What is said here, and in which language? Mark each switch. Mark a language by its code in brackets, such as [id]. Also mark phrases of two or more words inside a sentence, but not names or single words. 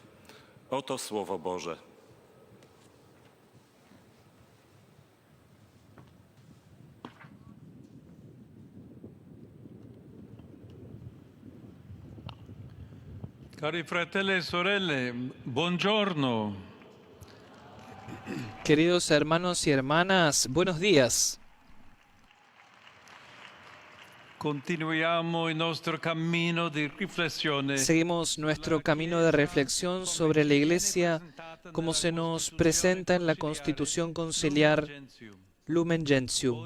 [pl] Oto Słowo Boże. [it] Cari fratelli e sorelle, buongiorno. [es] Queridos hermanos y hermanas, buenos días. [it] Continuiamo il nostro cammino di riflessione. [es] Seguimos nuestro camino de reflexión sobre la Iglesia como se nos presenta en la Constitución Conciliar Lumen Gentium.